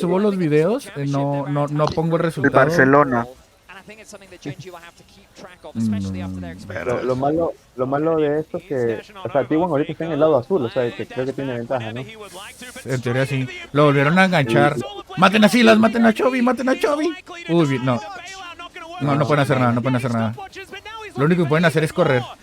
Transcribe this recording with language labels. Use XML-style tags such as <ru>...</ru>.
<es>subo los videos, no pongo el El resultado. Barcelona.</es> <en>And I think it's something that Gen.G will have to keep track of, especially after their experience.</en> <es>Lo malo de esto es que, o sea, T1 ahorita está en el lado azul, o sea, que creo que tiene ventaja, ¿no? En teoría sí. Lo volvieron a enganchar. Maten a Silas, maten a Chovy, maten a Chovy. Uy, no. No pueden hacer nada, no pueden hacer nada. Lo único que pueden hacer es correr.</es>